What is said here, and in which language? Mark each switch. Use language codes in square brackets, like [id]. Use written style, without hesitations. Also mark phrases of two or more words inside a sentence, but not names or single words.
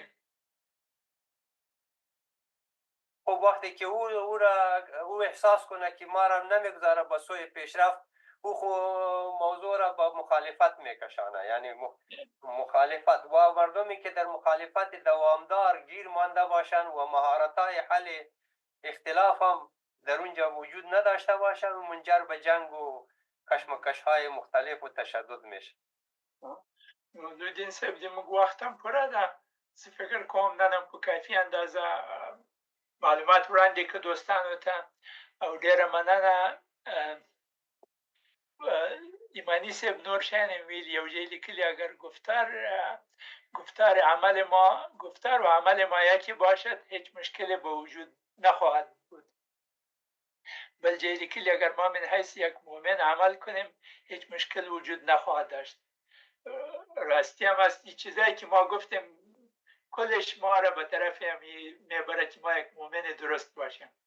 [fa] خب وقتی که او احساس کنه که ما را نمیگذاره به سوی پیشرفت، او خو موضوع را به مخالفت میکشانه، یعنی مخالفت. و مردمی که در مخالفت دوامدار گیر مانده باشند و مهارت‌های حل اختلاف هم در اونجا وجود نداشته باشند، و منجر به جنگ و کشمکش‌های مختلف و تشدد میشه. [ps] دودین صاحب د موږ وخت هم پوره ده. زه فکر کوم نن په کافي اندازه معلومات وړاندې کړه دوستانو ته، او ډیره مننه. ایمانی صاحب نور شیان هم ویل، یو ځای لیکلي [fa] اگر گفتار و عمل ما یکی باشد هیچ مشکلی به وجود نخواهد بود. [ps] بل جای لیکلی [fa] اگر ما من حیث یک مؤمن عمل کنیم هیچ مشکل وجود نخواهد داشت. راستی هم است این چیزایی که ما گفتیم کلش ما را به طرف میبره که ما یک مؤمن درست باشیم.